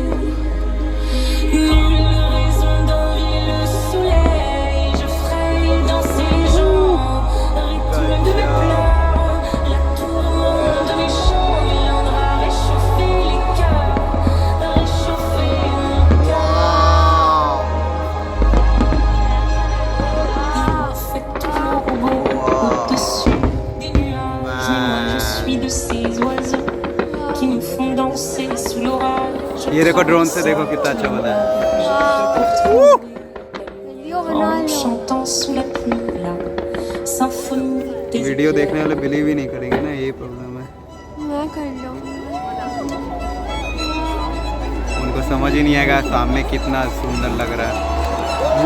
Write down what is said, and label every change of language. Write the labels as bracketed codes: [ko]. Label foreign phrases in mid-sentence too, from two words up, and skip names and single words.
[fr] nulle raison d'envier le soleil, je ferai danser les gens, rythme de mes pleurs, la tourmente de mes chants viendra réchauffer les cœurs, réchauffer mon cœur. Il fait toujours beau au-dessus des nuages, mais moi je suis de ces oiseaux qui nous font danser sous l'orage. [hi] ये देखो ड्रोन से देखो कितना अच्छा बना है। वीडियो बना [fr] En [hi] लो। [fr] chantant sous la pluie la symphonie des [hi] वीडियो देखने वाले बिलीव ही नहीं करेंगे ना, यही प्रॉब्लम है। मैं कर लूँगी। उनको समझ ही नहीं आएगा सामने कितना सुंदर लग रहा है।